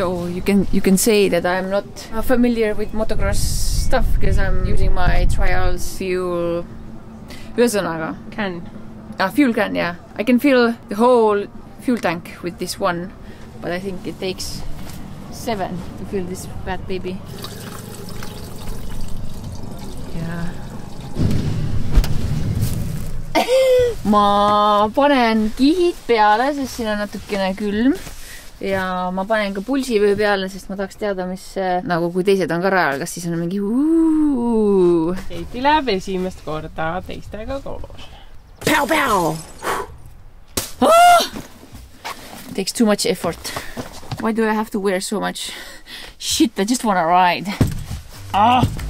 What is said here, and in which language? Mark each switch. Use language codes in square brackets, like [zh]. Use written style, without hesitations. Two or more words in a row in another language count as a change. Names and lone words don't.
[en] So you can say that I'm not familiar with motocross stuff because I'm using my trials fuel. Ühesõnaga. Fuel can, yeah. I can fill the whole fuel tank with this one, but I think it takes 7 to fill this bad baby. Yeah. [et] Ma panen kihid peale, sest siin on natukene külm. Ja ma panen ka pulsivöö peale, sest ma tahaks teada, mis nagu kui teised on ka rajal, kas siis on mingi Keiti läheb esimest korda teistega koos. Päu! [en] takes too much effort. Why do I have to wear so much? Shit, I just wanna ride. Ah!